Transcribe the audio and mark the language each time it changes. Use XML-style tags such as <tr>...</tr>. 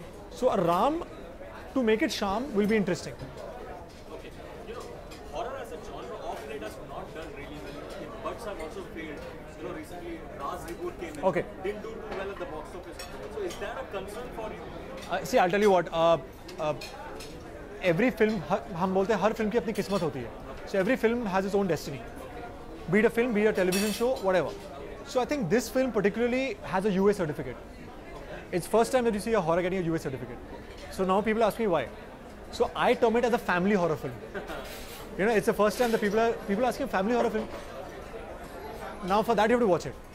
<en>So a Ram, to make it Sham, will be interesting. Okay, you know, horror as a genre of late has not done really well. Buds have also failed. You know, recently Raz reboot came in. Okay. Didn't do too well at the box office. So is that a concern for you? See, I'll tell you what. Every film,</en> <hi>हम बोलते हैं हर film की अपनी किस्मत होती है.</hi> <en>So every film has its own destiny. Be it a film, be it a television show, whatever. So I think this film particularly has a UA certificate. It's first time that you see a horror getting a UA certificate. So now people ask me why. So I term it as a family horror film. You know, it's the first time that people asking family horror film. Now for that you have to watch it.</en>